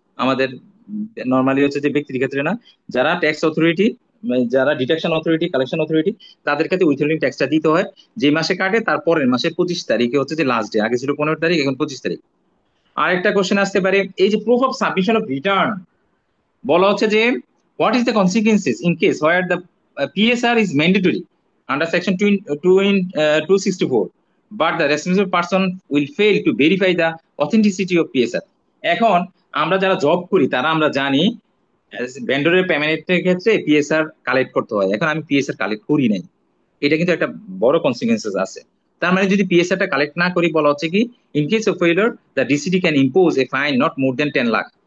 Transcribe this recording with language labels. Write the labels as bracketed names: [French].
[Bangla] আমাদের নর্মালি হচ্ছে যে ব্যক্তির ক্ষেত্রে না, যারা ট্যাক্স অথরিটি, যারা ডিডাকশন অথরিটি, কালেকশন অথরিটি, তাদের ক্ষেত্রে উইথহোল্ডিং ট্যাক্সটা দিতে হয়। যে মাসে কাটে তার পরের মাসের 25 তারিখে হচ্ছে যে লাস্ট ডে, আগে ছিল 15 তারিখ, এখন 25 তারিখ। আরেকটা কোশ্চেন আসতে পারে, এই যে proof of submission of return, বলা হচ্ছে যে [English] what is the consequences in case where the PSR is mandatory under section 264, but the responsible person will fail to verify the authenticity of PSR. [Bangla] এখন আমরা যারা জব করি তারা আমরা জানি ভেন্ডরের পেমেন্টের ক্ষেত্রে পিএসআর কালেক্ট করতে হয়। এখন আমি পিএসআর কালেক্ট করি নাই, এটা কিন্তু একটা বড় কনসিকুয়েন্সেস আছে। তার মানে যদি পিএসআরটা কালেক্ট না করি, বলা হচ্ছে কি [English] In case of failure the DCD can impose a fine not more than 10 lakh.